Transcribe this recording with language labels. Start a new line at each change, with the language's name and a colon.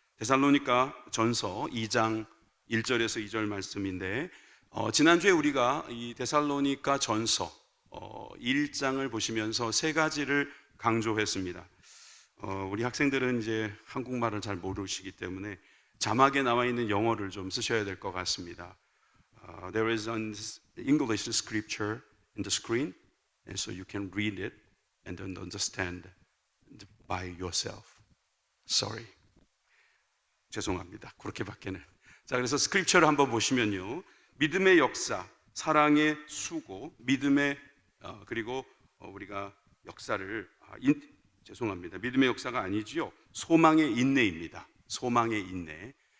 Korean: 데살로니가 전서 2장 1절에서 2절 말씀인데 지난주에 우리가 이 데살로니가 전서 1장을 보시면서 세 가지를 강조했습니다. 우리 학생들은 이제 한국말을 잘 모르시기 때문에 자막에 나와 있는 영어를 좀 쓰셔야 될 것 같습니다.
English: There is an English scripture in the screen, and so you can read it and then understand by yourself. Sorry.
Korean: 죄송합니다. 그렇게밖에는. 자, 그래서 스크립처를 한번 보시면요. 믿음의 역사, 사랑의 수고, 믿음의 그리고 우리가 역사를 죄송합니다. 믿음의 역사가 아니지요. 소망의 인내입니다. 소망의 인내.